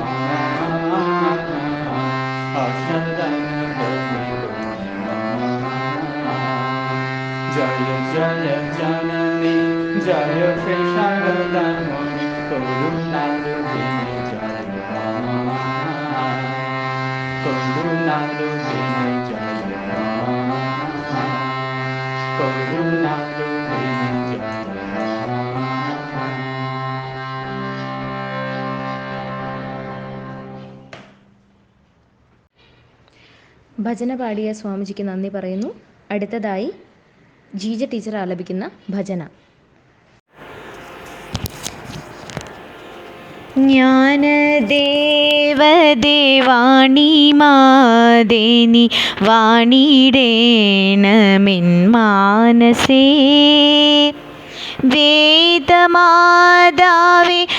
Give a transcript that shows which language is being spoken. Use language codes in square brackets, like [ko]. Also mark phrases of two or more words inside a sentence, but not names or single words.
[sa] अशरणगते जय जय जननी जय श्री शारदामणि करुणारूपिणी जय करुणारूपिणी जय करुणारूपिणी जय [ml] ഭജന പാടിയ സ്വാമിജിക്ക് നന്ദി പറയുന്നു. അടുത്തതായി ജീജ ടീച്ചർ ആലപിക്കുന്ന ഭജന. ജ്ഞാനദേവദേവാണി മാദേനി വാണിടേണമെൻ മാനസേ വേദമാതാവേ